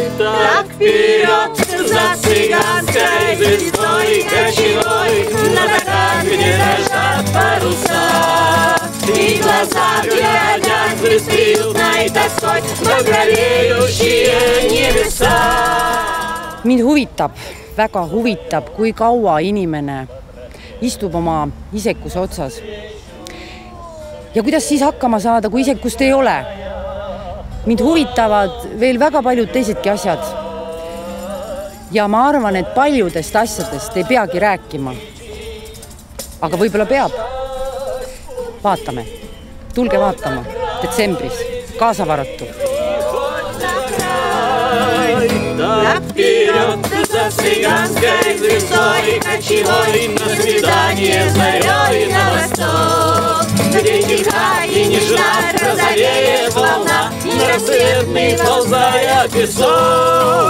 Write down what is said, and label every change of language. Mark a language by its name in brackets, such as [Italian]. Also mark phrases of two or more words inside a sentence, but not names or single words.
[Russian] Так вперед за цыганской звездой кочевой, на закат, где дрожат паруса, и глаза глядят бесприютной тоской багровеющие небеса. [Estonian] Mind huvitab, väga huvitab, kui kaua inimene istub oma isekuse otsas. Ja kuidas siis hakkama saada, kui isekust ei ole? Mind huvitavad veel väga paljud teisedki asjad. Ja ma arvan, et paljudest asjadest ei peagi rääkima. Aga võib-olla peab. Vaatame. Tulge vaatama. Detsembris. Kaasavaratu. [Russian] Так вперед за цыганской звездой кочевой, на свидание зарей на восток, где тиха и нежна розовеет волна, на рассветный ползая песок.